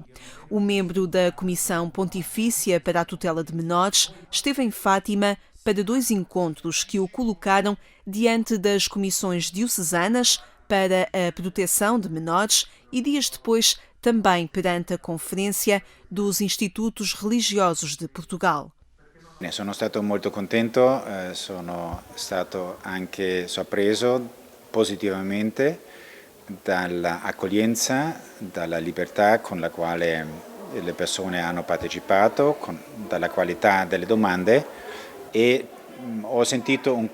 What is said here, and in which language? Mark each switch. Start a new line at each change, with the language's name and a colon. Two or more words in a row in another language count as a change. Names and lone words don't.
Portuguese: O membro da Comissão Pontifícia para a Tutela de Menores esteve em Fátima para 2 encontros que o colocaram diante das comissões diocesanas para a proteção de menores e dias depois também perante a Conferência dos Institutos Religiosos de Portugal.
Italian: Sono stato molto contento, sono stato anche sorpreso positivamente dall'accoglienza, dalla libertà con la quale le persone hanno partecipato, dalla qualità delle domande e ho sentito un